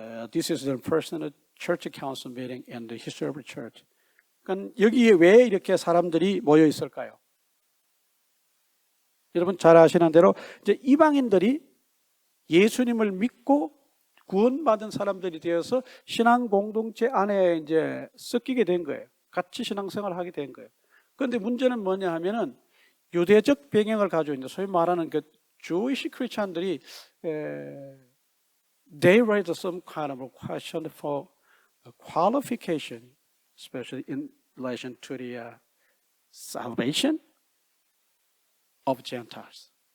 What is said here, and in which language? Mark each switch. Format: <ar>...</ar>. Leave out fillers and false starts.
<en>This is the first church council meeting in the history of the church.</en> <ko>그러니까 여기에 왜 이렇게 사람들이 모여 있을까요? 여러분 잘 아시는 대로 이제 이방인들이 예수님을 믿고 구원받은 사람들이 되어서 신앙 공동체 안에 이제 섞이게 된 거예요. 같이 신앙생활을 하게 된 거예요. 그런데 문제는 뭐냐 하면은 유대적 배경을 가지고 있는 소위 말하는 그 Jewish 크리스찬들이</ko> <en>they raised some kind of a question for qualification, especially in relation to the salvation of Gentiles.</en>